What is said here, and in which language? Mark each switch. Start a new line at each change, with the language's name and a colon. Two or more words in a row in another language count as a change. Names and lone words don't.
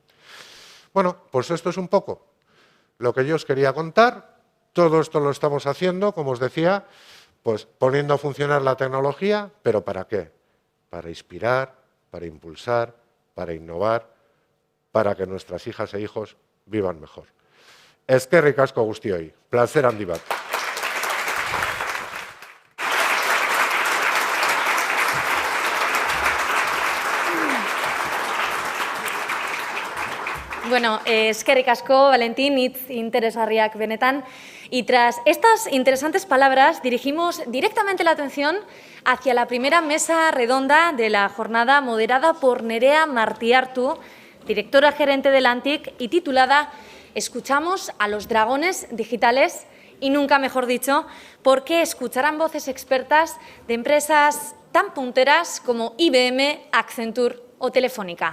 Spanish: Bueno, pues esto es un poco lo que yo os quería contar. Todo esto lo estamos haciendo, como os decía, pues poniendo a funcionar la tecnología, ¿pero para qué? Para inspirar, para impulsar, para innovar, para que nuestras hijas e hijos vivan mejor.
Basque: Eskerrik asko guztioi. Placer handi bat. Bueno, eskerrik asko, Valentín, hitz interesgarriak benetan.
Spanish: Y tras estas interesantes palabras, dirigimos directamente la atención hacia la primera mesa redonda de la jornada, moderada por Nerea Martiartu, directora gerente de Lantic, y titulada «Escuchamos a los dragones digitales», y nunca mejor dicho, porque escucharán voces expertas de empresas tan punteras como IBM, Accenture o Telefónica.